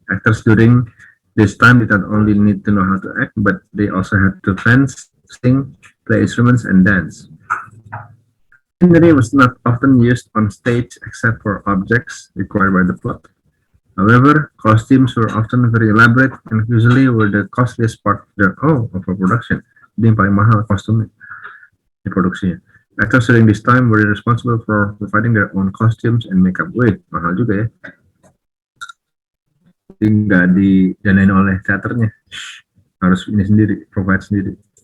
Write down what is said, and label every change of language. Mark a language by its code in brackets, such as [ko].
[en] Actors during this time did not only need to know how to act, but they also had to dance, sing, play instruments, and dance. Scenery was not often used on stage except for objects required by the plot. However, costumes were often very elaborate and usually were the costliest part of a production. [id] Jadi yang paling mahal kostumnya di produksinya. [en] Actors during this time were responsible for providing their own costumes and makeup. [id] Wih, mahal juga ya. Jadi nggak didanain oleh teaternya. Harus ini sendiri, provide sendiri.